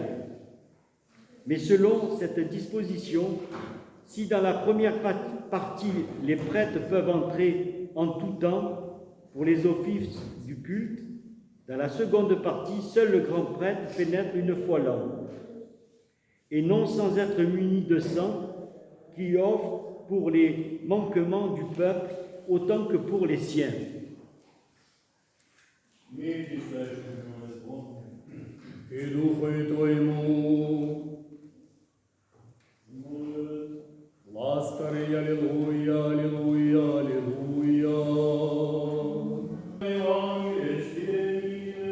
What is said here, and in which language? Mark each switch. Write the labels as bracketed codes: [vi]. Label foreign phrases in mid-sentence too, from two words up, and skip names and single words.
[fr] Mais selon cette disposition, si dans la première partie les prêtres peuvent entrer en tout temps pour les offices du culte, dans la seconde partie, seul le grand prêtre pénètre une fois l'an, et non sans être muni de sang qui offre pour les manquements du peuple autant que pour les siens. [ru] И Духу Твоему, ласкари, аллилуйя, аллилуйя, аллилуйя. Евангелие чтение.